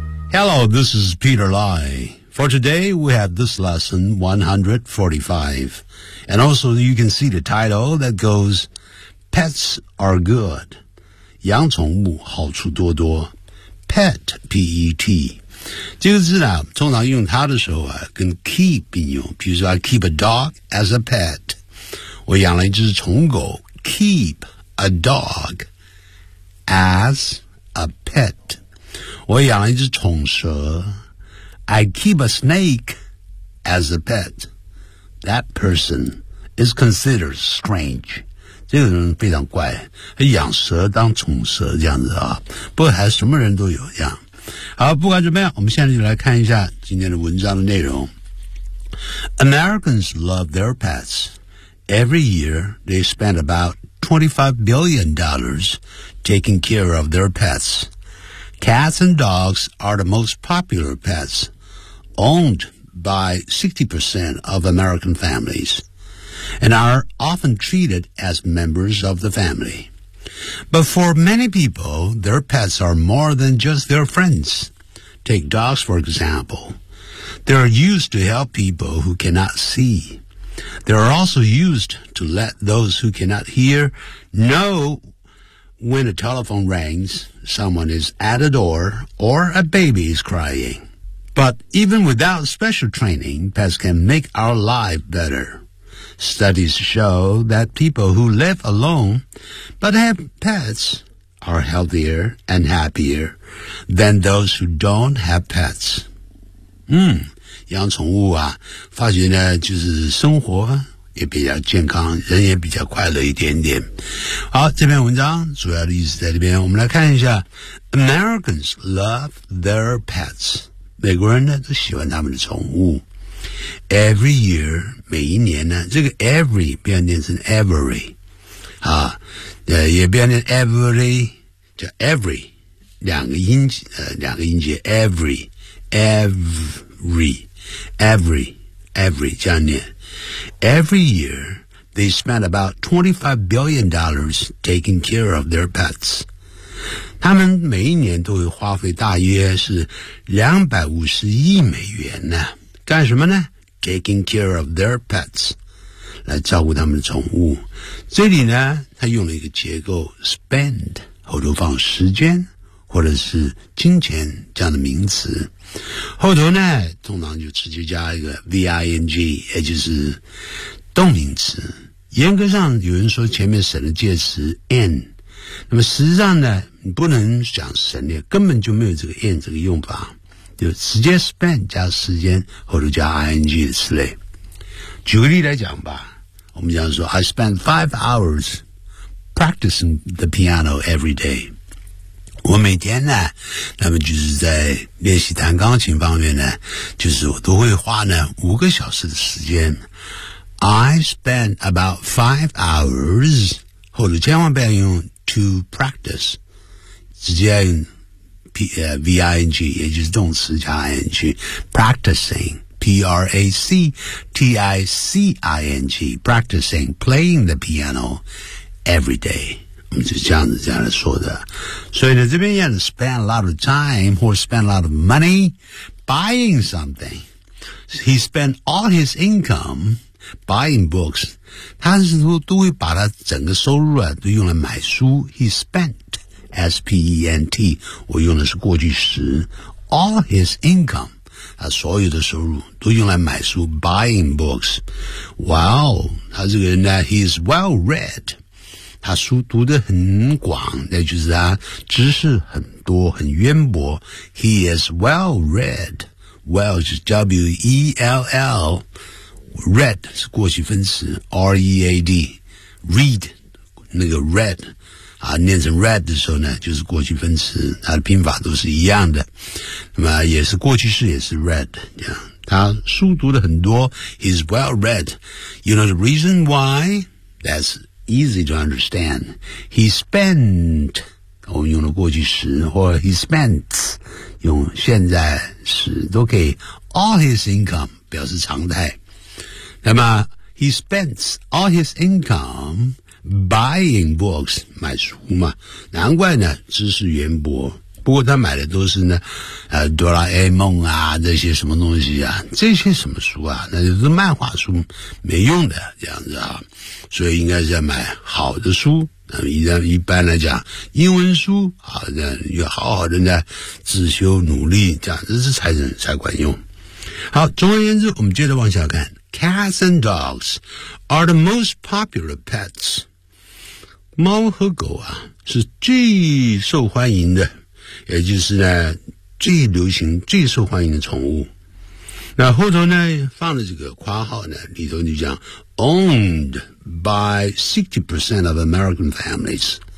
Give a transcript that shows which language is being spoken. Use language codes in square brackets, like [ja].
[en] Hello, this is Peter Lai. For today, we have this lesson 145. And also, you can see the title that goes, Pets are good. [zh] 养宠物好处多多。 [en] Pet, P-E-T. [zh] 这个字呢通常用它的时候啊跟 keep 并用，比如说 [en] I keep a dog as a pet， [zh] 我养了一只宠物狗， [en] keep a dog as a pet， [zh] 我养了一只宠蛇， [en] I keep a snake as a pet， that person is considered strange， [zh] 这个人非常怪，养蛇当宠蛇这样子啊，不过还什么人都有这样。好，不管怎么样，我们现在就来看一下今天的文章的内容。 [en] Americans love their pets. Every year, they spend about $25 billion taking care of their pets. Cats and dogs are the most popular pets, owned by 60% of American families, and are often treated as members of the family. But for many people, their pets are more than just their friends. Take dogs, for example. They are used to help people who cannot see. They are also used to let those who cannot hear know when a telephone rings, someone is at a door, or a baby is crying. But even without special training, pets can make our life better. Studies show that people who live alone but have pets are healthier and happier than those who don't have pets. [zh] 养宠物啊，发觉呢，就是生活也比较健康，人也比较快乐一点点。好，这篇文章主要的意思在这边，我们来看一下。 [en] Americans love their pets. [zh] 美国人呢，都喜欢他们的宠物。 [en] Every year, [zh] 每一年呢，这个 every 变念成 every, 啊，也变念 every, 叫 every, 两个音节 [en] every, every, every, every, [zh] 这样念。 [en] Every year, they spend about $25 billion taking care of their pets. [zh] 他们每一年都会花费大约是$250 million呢。干什么呢 ? [en] taking care of their pets, [zh] 来照顾他们的宠物。这里呢他用了一个结构 spend, 后头放时间或者是金钱这样的名词。后头呢通常就直接加一个 ving, 也就是动名词。严格上有人说前面省了介词 n, 那么实际上呢你不能讲省略，根本就没有这个 n 这个用法。就直接 spend 加时间或者加 ing 的词类。举个例来讲吧，我们讲说 [en] I spend 5 hours practicing the piano every day。 [zh] 我每天呢，那么就是在练习弹钢琴方面呢，就是我都会花呢5个小时的时间。 [en] I spend about 5 hours， [zh] 或者千万不要用 [en] to practice， [zh] 直接用。 [en] V-I-N-G [zh] 也就是动词加 [en] I-N-G practicing P-R-A-C-T-I-C-I-N-G practicing playing the piano every day [zh] 我们就这样子这样来说的，所以呢这边要 [en] spend a lot of time or spend a lot of money buying something. He spent all his income buying books. [zh] 他是说都会把他整个收入啊都用来买书。 [en] He spentS-P-E-N-T, [zh] 我用的是过去时 [en] all his income, [zh] 他所有的收入都用来买书 [en] buying books. Wow, [zh] 他这个人呢 [en] he is well read. [zh] 他书读得很广，那就是他知识很多很渊博。 [en] He is well read. Well [zh] 是 [en] W-E-L-L. [zh] Read 是过去分词 R-E-A-D. [en] Read, [zh] 那个 [en] read. [zh] 啊，念成 read 的时候呢，就是过去分词，它的拼法都是一样的。那么也是过去式，也是 read。他书读的很多 [en] ，he's well read。 You know the reason why? That's easy to understand. He spent， [zh] 我们用了过去时，或 [en] he spent [zh] 用现在时都可以。 [en] All his income [zh] 表示常态。 那么 [en] he spends all his income。 Buying books, [zh] 买书嘛，难怪呢，知识渊博。不过他买的都是呢，哆啦 A 梦啊，这些什么东西啊，这些什么书啊，那就是漫画书，没用的这样子啊。所以应该是要买好的书。一般来讲，英文书啊，要好好的呢自修努力，这样子才管用。好，总而言之，我们接着往下看。 [en] Cats and dogs are the most popular pets. [zh] 猫和狗啊是最受欢迎的，也就是呢最流行最受欢迎的宠物。那后头呢放了这个括号呢，里头就讲 [en] owned by 60% of American families.